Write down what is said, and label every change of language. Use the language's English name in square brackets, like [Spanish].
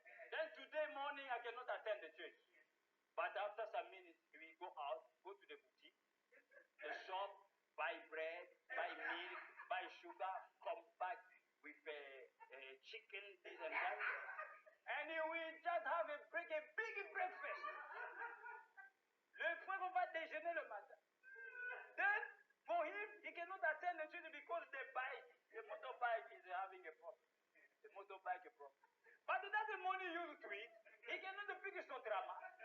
[English] Then today morning I cannot attend the church. But after some minutes, we go out, go to the boutique, the shop, buy bread, buy milk, buy sugar, come back with chicken, this and that. And we just have a big breakfast. [French] Le frère va déjeuner le matin. [English] Then, for him, he cannot attend the church because the motorbike is having a problem. The motorbike problem. But that's the money used to eat. He cannot pick his drama.